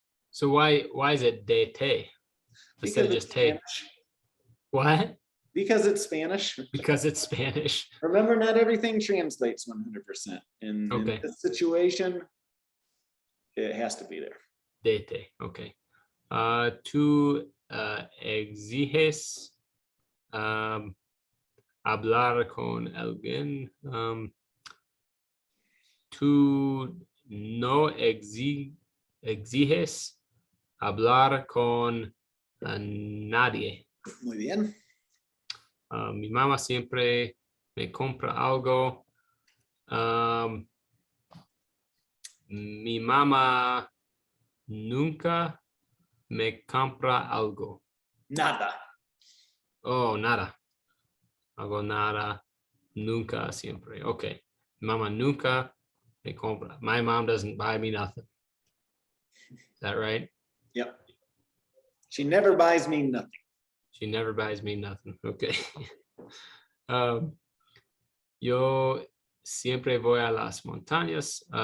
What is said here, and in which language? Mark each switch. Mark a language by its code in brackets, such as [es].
[en] So why is it de té instead of Because just it's [es] té? [en] Spanish. What? Because it's Spanish. Because it's Spanish. Remember, not everything translates 100%. In this situation, it has to be there. [es] De té. Okay. Tú exiges hablar con alguien. Tú no exiges hablar con nadie. Muy bien. Mi mamá siempre me compra algo. Mi mamá nunca me compra algo. Nada. Oh, nada. Hago nada. Nunca, siempre. Okay. Mama nunca me compra. [en] My mom doesn't buy me nothing. Is that right? Yep. She never buys me nothing. She never buys me nothing. Okay. [es] Yo siempre voy a las montañas.